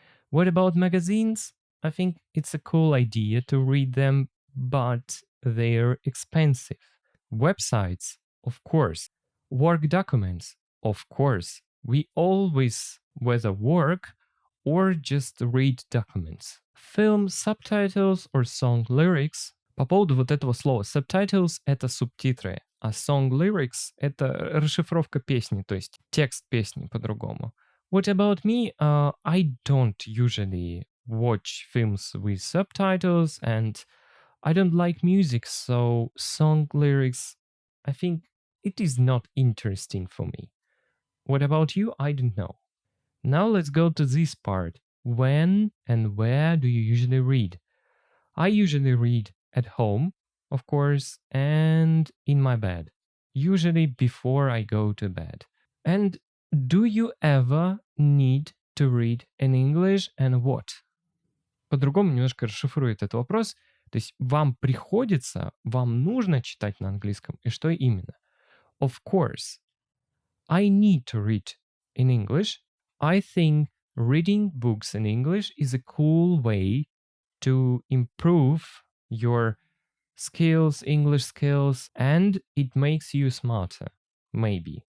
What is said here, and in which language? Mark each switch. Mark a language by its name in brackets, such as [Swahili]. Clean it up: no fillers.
[English] What about magazines? I think it's a cool idea to read them, but they're expensive. Websites, of course. Work documents, of course. We always whether work or just read documents. Film subtitles or song lyrics. [Russian] По поводу вот этого слова subtitles — это субтитры, а song lyrics — это расшифровка песни, то есть текст песни по-другому. [English] What about me? I don't usually watch films with subtitles, and I don't like music, so song lyrics, I think it is not interesting for me. What about you? I don't know. Now let's go to this part. When and where do you usually read? I usually read at home, of course, and in my bed. Usually before I go to bed. And do you ever need to read in English and what? [Russian] По-другому немножко расшифрует этот вопрос. То есть вам нужно читать на английском, и что именно? [English] Of course, I need to read in English. I think reading books in English is a cool way to improve your skills, English skills, and it makes you smarter, maybe.